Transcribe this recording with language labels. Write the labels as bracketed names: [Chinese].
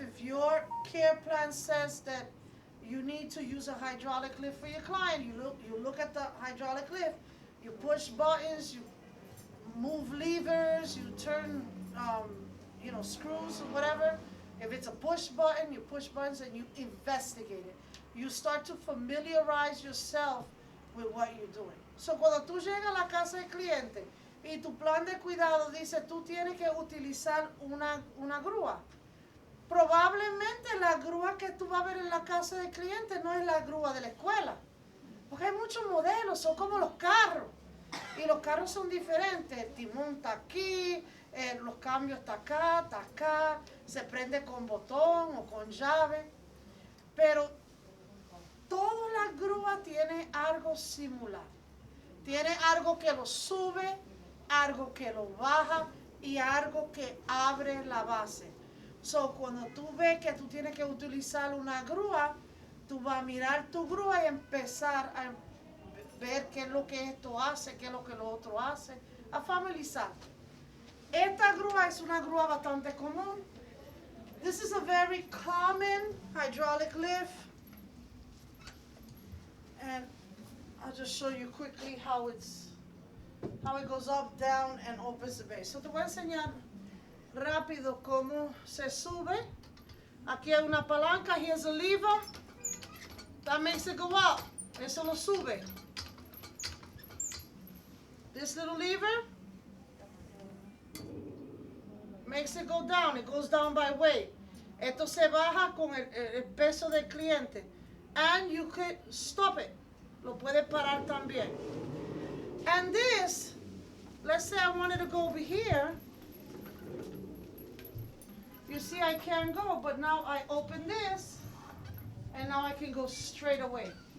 [English] If your care plan says that you need to use a hydraulic lift for your client, you look at the hydraulic lift, you push buttons, you move levers, you turn screws or whatever. If it's a push button, you push buttons and you investigate it. You start to familiarize yourself with what you're doing. [Spanish] So cuando tú llegas a la casa del cliente y tu plan de cuidado dice tú tienes que utilizar una grúa, probablemente la grúa que tú vas a ver en la casa del cliente no es la grúa de la escuela, porque hay muchos modelos, son como los carros, y los carros son diferentes. El timón está aquí, los cambios está acá, se prende con botón o con llave, pero toda la grúa tiene algo similar. Tiene algo que lo sube, algo que lo baja y algo que abre la base. So, cuando tú ves que tú tienes que utilizar una grúa, tú vas a mirar tu grúa y empezar a ver qué es lo que esto hace, qué es lo que lo otro hace, a familiarizar. Esta grúa es una grúa bastante común. [English] This is a very common hydraulic lift. And I'll just show you quickly how it goes up, down, and opens the base. So [Spanish] te voy a enseñar rápido cómo se sube. Aquí hay una palanca, [English] here's a lever. That makes it go up. [Spanish] Eso lo sube. [English] This little lever makes it go down. It goes down by weight. [Spanish] Esto se baja con el peso del cliente. [English] And you could stop it. [Spanish] Lo puede parar también. [English] And this, let's say I wanted to go over here. You see I can't go, but now I open this, and now I can go straight away.